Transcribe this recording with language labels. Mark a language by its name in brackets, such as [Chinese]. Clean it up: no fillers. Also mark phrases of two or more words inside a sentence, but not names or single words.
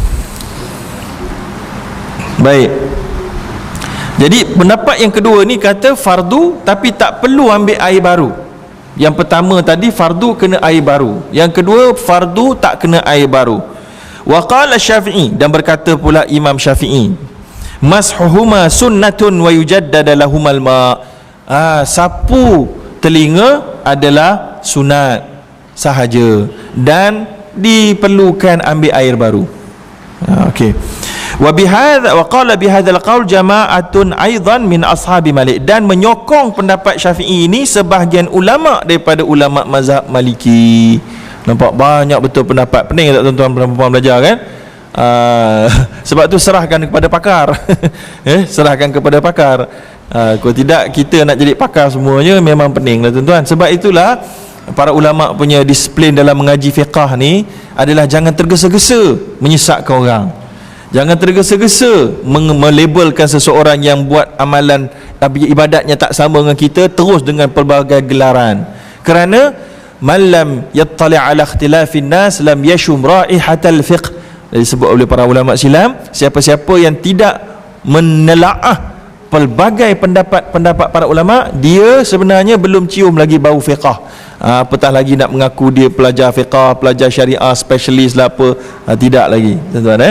[Malay] Baik. Jadi pendapat yang kedua ni kata fardu tapi tak perlu ambil air baru. Yang pertama tadi fardu kena air baru, yang kedua fardu tak kena air baru. [Arabic] وقال الشافعي, [Malay] dan berkata pula Imam Syafi'i, [Arabic] مسحهما سنة ويجدد لهما الماء. [Malay] Sapu telinga adalah sunat sahaja dan diperlukan ambil air baru. Okey. [Arabic] وبهذا وقال بهذا القول جماعة أيضا من أصحاب مالك, [Malay] dan menyokong pendapat Syafi'i ini sebahagian ulama daripada ulama mazhab Maliki. Nampak banyak betul pendapat. Pening tak tuan-tuan perempuan belajar kan? Sebab tu serahkan kepada pakar. Serahkan kepada pakar. Kalau tidak kita nak jadi pakar semuanya memang pening lah tuan-tuan. Sebab itulah para ulama punya disiplin dalam mengaji fiqah ni adalah jangan tergesa-gesa menyesatkan orang. Jangan tergesa-gesa melabelkan seseorang yang buat amalan ibadatnya tak sama dengan kita terus dengan pelbagai gelaran. [Arabic] Kerana من لم يطلع على اختلاف الناس لم يشم رائحة الفقه. [Malay] Disebut oleh para ulama silam, siapa-siapa yang tidak menelaah pelbagai pendapat para ulama, dia sebenarnya belum cium lagi bau fiqah. Apatah lagi nak mengaku dia pelajar fiqah, pelajar syariah, spesialis lah apa. Tidak lagi tuan-tuan.